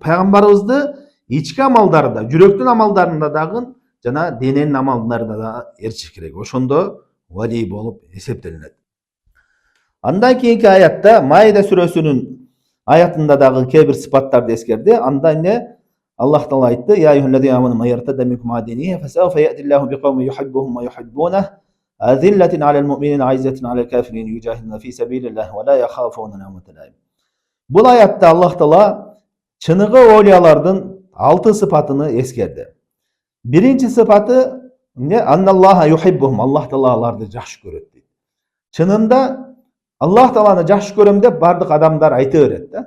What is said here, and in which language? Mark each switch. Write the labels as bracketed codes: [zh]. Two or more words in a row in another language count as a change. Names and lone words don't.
[ky] Пайгамбарыбызды ички амалдарында, жүрөктүн амалдарында дагы жана дененин амалдарында да эрчиш керек. Ошондо вали болуп эсептелинет. Андан кийинки аятта, Маида сүрөсүнүн аятында дагы кээ бир сыпаттарды эскерди. Анда Аллах Таала айтты: [ar] "يا أيها الذين آمنوا من يرتد منكم عن دينه فسوف يأتي الله بقوم يحبهم ويحبونه أذلة على المؤمنين أعزة على الكافرين يجاهدون في سبيل الله ولا يخافون لومة لائم." [ky] Бул аятта Аллах Таала чыныгы олиялардын 6 сыпатыны эскерди. Биринчи сыпаты [ar] أن الله يحبهم, [ky] Аллах Таала аларды жакшы көрөт дейт. Чынында Аллах Тааланы жакшы көрөм деп бардык адамдар айта берет да.